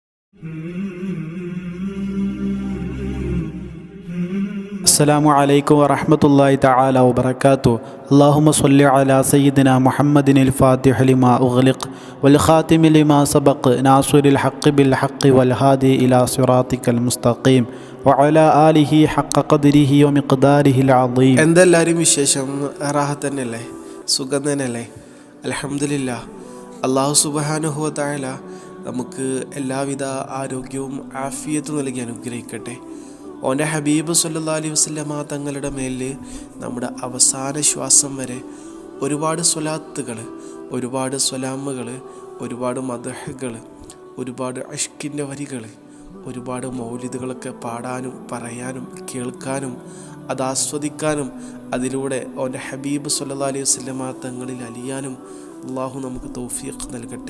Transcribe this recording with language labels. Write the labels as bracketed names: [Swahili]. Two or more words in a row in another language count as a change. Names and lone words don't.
[Arabic] السلام عليكم ورحمة الله تعالى وبركاته. اللهم صل على سيدنا محمد الفاتح لما أغلق والخاتم لما سبق ناصر الحق بالحق والهادي إلى صراطك المستقيم وعلى آله حق قدره ومقداره العظيم. [Malayalam] എന്തെല്ലാവരും വിശേഷം? റാഹത്ത് തന്നെയല്ലേ? സുഖം തന്നെയല്ലേ? [Arabic] الحمد لله. الله سبحانه وتعالى [Malayalam] നമുക്ക് എല്ലാവിധ ആരോഗ്യവും ആഫിയത്തും നൽകി അനുഗ്രഹിക്കട്ടെ. ഓൻ്റെ ഹബീബ് [Arabic] صلى الله عليه وسلم [Malayalam] തങ്ങളുടെ മേലിൽ നമ്മുടെ അവസാന ശ്വാസം വരെ ഒരുപാട് സ്വലാത്തുകൾ, ഒരുപാട് സ്വലാമുകൾ, ഒരുപാട് മദ്ഹുകൾ, ഒരുപാട് അഷ്കിൻ്റെ വരികൾ, ഒരുപാട് മൗലിദുകളൊക്കെ പാടാനും പറയാനും കേൾക്കാനും അത് ആസ്വദിക്കാനും അതിലൂടെ ഓൻ്റെ ഹബീബ് [Arabic] صلى الله عليه وسلم [Malayalam] തങ്ങളിൽ അലിയാനും അള്ളാഹു നമുക്ക് തൗഫീഖ് നൽകട്ടെ.